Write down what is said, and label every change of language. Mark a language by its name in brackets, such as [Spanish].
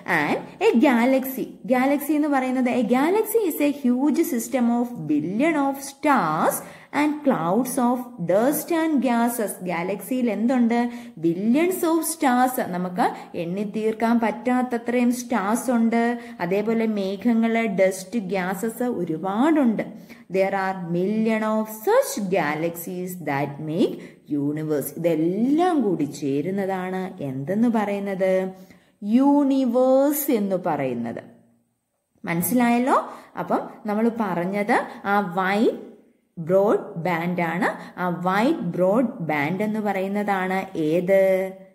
[English] and a galaxy [Malayalam] എന്ന് പറയുന്നത് [English] A galaxy is a huge system of billion of stars and clouds of dust and gases. [Malayalam] ഗാലക്സിയിൽ എന്തുണ്ട്? [English] Billions of stars. [Malayalam] നമുക്ക് എണ്ണി തീർക്കാൻ പറ്റാത്തത്രയും stars ഉണ്ട്. അതേപോലെ മേഘങ്ങള്, ഡസ്റ്റ്, ഗ്യാസസ് ഒരുപാടുണ്ട്. [English] there are million of such galaxies that make universe. [Malayalam] ഇതെല്ലാം കൂടി ചേരുന്നതാണ് എന്തെന്ന് പറയുന്നത്? യൂണിവേഴ്സ് എന്ന് പറയുന്നത്. മനസ്സിലായല്ലോ? അപ്പം നമ്മൾ പറഞ്ഞത് ആ വൈറ്റ് ബ്രോഡ് ബാൻഡ് ആണ്. ആ വൈറ്റ് ബ്രോഡ് ബാൻഡ് എന്ന് പറയുന്നതാണ് ഏത്?